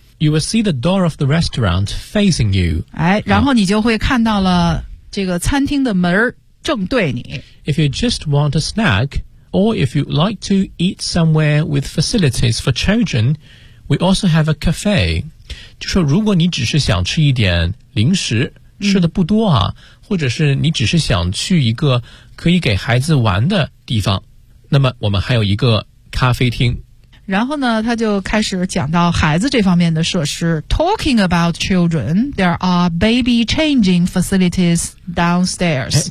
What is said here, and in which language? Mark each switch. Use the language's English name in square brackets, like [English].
[English] You will see the door of the restaurant facing you。 [Chinese] 哎，然后你就会看到了这个餐厅的门正对你。 [English] If you just want a snack, or if you'd like to eat somewhere with facilities for children, we also have a cafe. [Chinese] 就说如果你只是想吃一点零食，吃的不多啊、嗯、或者是你只是想去一个可以给孩子玩的地方，那么我们还有一个咖啡厅。然后呢他就开始讲到孩子这方面的设施。 [English] Talking about children, there are baby changing facilities downstairs.